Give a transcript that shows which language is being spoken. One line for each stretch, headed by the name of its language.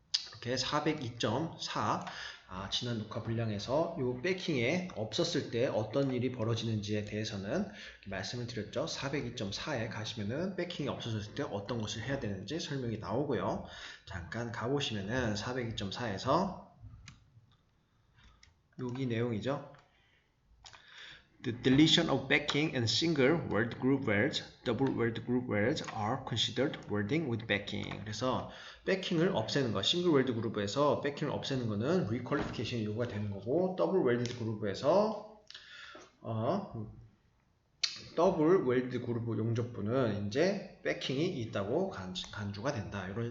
Korean: 이렇게 402.4 지난 녹화 분량에서 이 백킹에 없었을 때 어떤 일이 벌어지는지에 대해서는 말씀을 드렸죠. 402.4에 가시면은 백킹이 없어졌을 때 어떤 것을 해야 되는지 설명이 나오고요. 잠깐 가보시면은 402.4에서 여기 내용이죠.
English: The deletion of backing and single weld group welds, double weld group welds are considered welding with backing.
Korean: 그래서 backing 없애는 거, 싱글 웰드 그룹에서 backing 없애는 거는 requalification이 요구가 되는 거고, 더블 웰드 그룹에서 더블 웰드 그룹 용접부는 이제 backing이 있다고 간주가 된다.